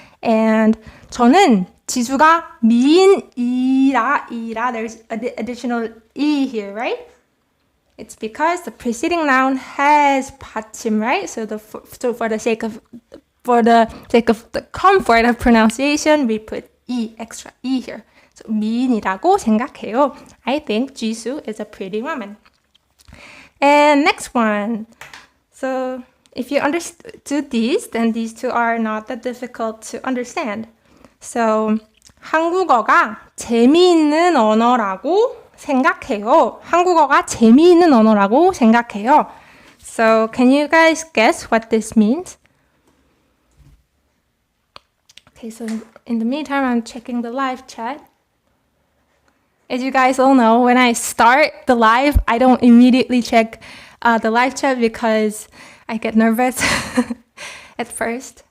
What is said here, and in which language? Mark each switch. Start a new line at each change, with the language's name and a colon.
English: And
Korean: 저는 지수가 미인이라,
English: there's additional e here, right? It's because the preceding noun has 받침, right? So for the sake of the comfort of pronunciation, we put extra e here.
Korean: So 미인이라고 생각해요.
English: I think 지수 is a pretty woman. And next one. So if you understood these, then these two are not that difficult to understand.
Korean: So 한국어가 재미있는 언어라고 생각해요. 한국어가 재미있는 언어라고 생각해요.
English: So can you guys guess what this means? Okay, so in the meantime, I'm checking the live chat. As you guys all know, when I start the live, I don't immediately check the live chat because I get nervous at first.